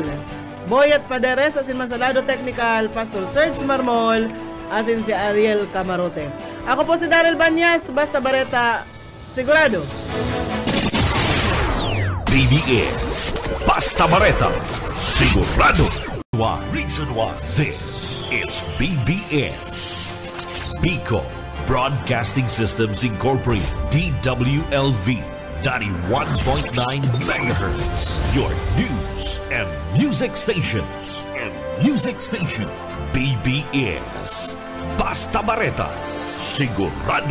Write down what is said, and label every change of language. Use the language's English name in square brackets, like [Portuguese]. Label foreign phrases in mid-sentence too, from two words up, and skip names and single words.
[Bikol] Boyet Paderes asin man sa lado technical, Pastor Serge Marmol asin si Ariel Camarote. Ako po si Daryl Banyas, basta bareta, sigurado. BBS, basta bareta, sigurado. [English] Reason why this is BBS. Bicol Broadcasting Systems Incorporated, DWLV, 91.9 megahertz. Your news and music stations. [Bikol] BBS. Basta Bareta, sigurado.